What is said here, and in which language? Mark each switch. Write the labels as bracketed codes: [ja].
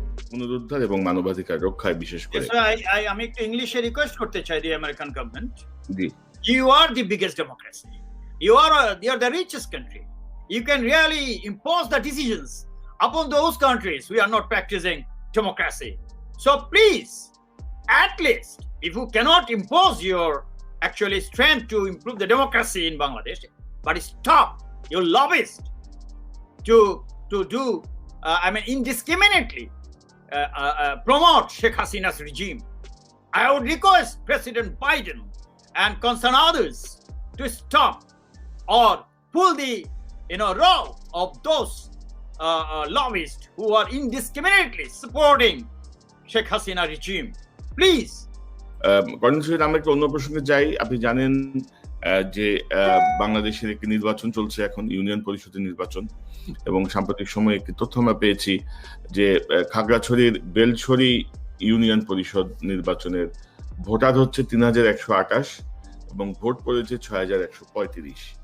[bn] পুনরুদ্ধার এবং মানবাধিকার রক্ষায় বিশেষ করে আমি একটু ইংলিশে রিকোয়েস্ট করতে চাই the American government. G, [en] you are the biggest democracy, you are the richest country, you can really impose the decisions upon those countries who are not practicing democracy. So please, at least if you cannot impose your actually strength to improve the democracy in Bangladesh, but stop your lobbyists to do indiscriminately promote Sheikh Hasina's regime. I would request President Biden and concern others to stop or pull the role of those lobbyists who are indiscriminately supporting Sheikh Hasina regime. Please. [bn] Colonel, আমরা একটু অন্য প্রসঙ্গে যাই। আপনি জানেন যে বাংলাদেশের একটি নির্বাচন চলছে এখন, ইউনিয়ন পরিষদের নির্বাচন, এবং সাম্প্রতিক সময়ে একটি তথ্য আমরা পেয়েছি যে খাগড়াছড়ির বেলছড়ি ইউনিয়ন পরিষদ নির্বাচনের ভোটার হচ্ছে ৩,১২৮ এবং ভোট পড়েছে ৬,১৩৫।